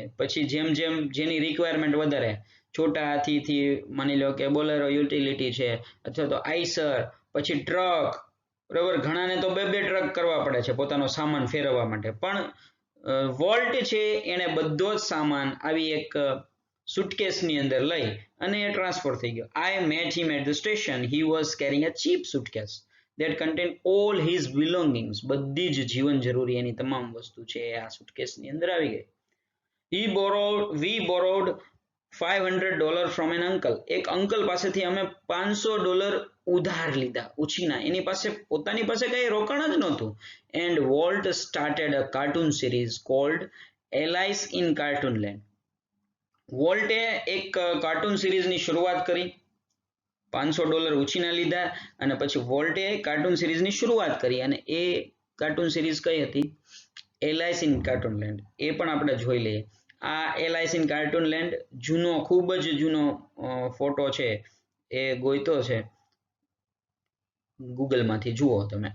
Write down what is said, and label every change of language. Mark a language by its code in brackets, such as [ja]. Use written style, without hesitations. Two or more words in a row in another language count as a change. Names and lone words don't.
[gu] પછી જેમ જેમ જેની રિક્વાયરમેન્ટ વધારે, છોટા હાથીથી માની લો કે બોલેરો યુટિલિટી છે અથવા તો આઈસર, પછી ટ્રક, બરાબર, ઘણાને તો બે ટ્રક કરવા પડે છે પોતાનો સામાન ફેરવવા માટે. પણ વોલ્ટ છે એને બધો જ સામાન આવી એક સુટકેસની અંદર લઈ અને એ ટ્રાન્સફર થઈ ગયો. [en] I met him at the station. He was carrying a cheap suitcase that contained all his belongings. [gu] બધી જ જીવન જરૂરી એની તમામ વસ્તુ છે આ સુટકેસની અંદર આવી ગઈ. [en] We borrowed $500 from an uncle. [gu] એક અંકલ પાસેથી અમે $500 ઉધાર લીધા, ઉછીના. એની પાસે પોતાની પાસે કઈ રોકાણ જ નહોતું. [en] And Walt started a cartoon series called Alice in Cartoonland. [gu] વોલ્ટે એક કાર્ટૂન સિરીઝની શરૂઆત કરી, $500 ઉછીના લીધા અને પછી વોલ્ટે કાર્ટૂન સિરીઝની શરૂઆત કરી અને એ કાર્ટૂન સિરીઝ કઈ હતી? એલાઇસ ઇન કાર્ટૂનલેન્ડ. એ પણ આપણે જોઈ લઈએ. આ એલાઇસ ઇન કાર્ટૂનલેન્ડ જૂનો, ખૂબ જ જૂનો ફોટો છે એ ગોઈતો છે ગૂગલમાંથી, જુઓ તમે.